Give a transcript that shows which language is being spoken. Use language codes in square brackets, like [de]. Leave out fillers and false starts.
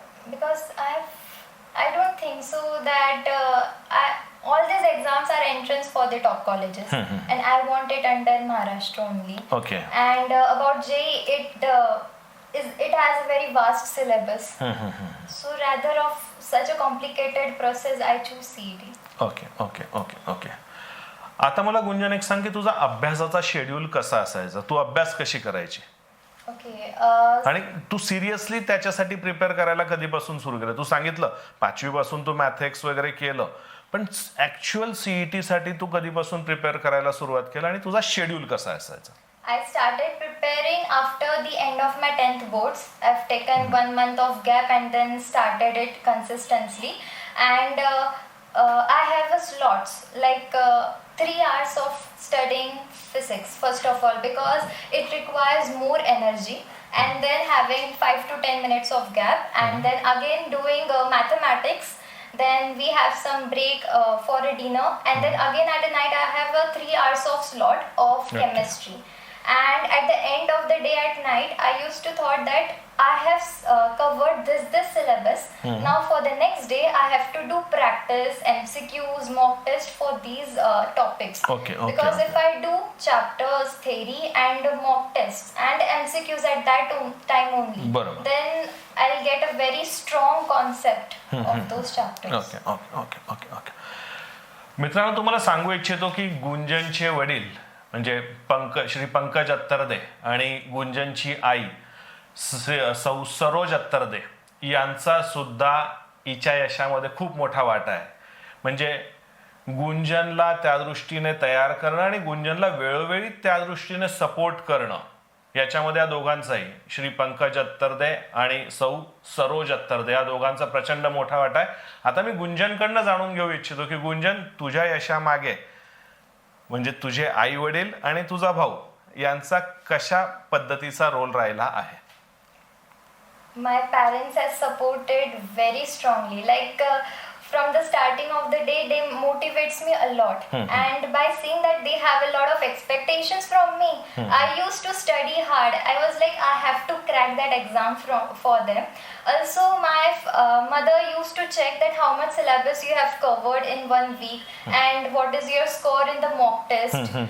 [en] Because I don't think so that all these exams are entrance for the top colleges, and I want it under Maharashtra only. Okay. And about JEE, it has a very vast syllabus. So rather of such a complicated process, I choose CET. Okay. [mr] आता मला गुंजन एक सांग की तुझा अभ्यासाचा schedule कसा असायचा, तू अभ्यास कशी करायची [en] Okay. [mr] आणि तू सिरियसली त्याच्यासाठी प्रिपेअर करायला कधीपासून सुरू केलं? तू सांगितलं 5वी पासून तू मॅथेक्स वगैरे केलं, पण ऍक्च्युअल CET साठी तू कधीपासून प्रिपेअर करायला सुरुवात केलं आणि तुझा शेड्यूल कसा असायचा? [en] I started preparing after the end of my 10th boards. I've taken 1 month of gap and then started it consistently. And I have a slots like 3 hours of studying physics first of all because it requires more energy, and then having 5 to 10 minutes of gap, and then again doing mathematics. Then we have some break for a dinner, and then again at the night I have a 3 hours of slot of chemistry. And at the end of the day at night, I used to thought that I have covered this syllabus. Now for the next day, I have to do practice, MCQs, mock test for these topics. Because if I do chapters, theory and mock tests and MCQs at that time only, then I'll get a very strong concept of those chapters. Okay. [mr] मित्रांनो, तुम्हाला सांगू इच्छितो की गुंजनचे वडील म्हणजे श्री पंकज अत्तरदे आणि गुंजनची आई सौ सरोज अत्तरदे यांचा सुद्धा हिच्या यशामध्ये खूप मोठा वाटा आहे. म्हणजे गुंजनला त्या दृष्टीने तयार करणं आणि गुंजनला वेळोवेळी त्या दृष्टीने सपोर्ट करणं, याच्यामध्ये या दोघांचाही, श्री पंकज अत्तरदे आणि सौ सरोज अत्तरदे या दोघांचा प्रचंड मोठा वाटा आहे. आता मी गुंजनकडनं जाणून घेऊ इच्छितो की गुंजन, तुझ्या यशामागे म्हणजे तुझे आई वडील आणि तुझा भाऊ यांचा कशा पद्धतीचा रोल राहिला आहे? [en] My parents have supported very strongly. Like from the starting of the day, they motivates me a lot. And by seeing that they have a lot of expectations from me, I used to study hard. I was like, I have to crack that exam for them. Also, my mother used to check that how much syllabus you have covered in 1 week and what is your score in the mock test.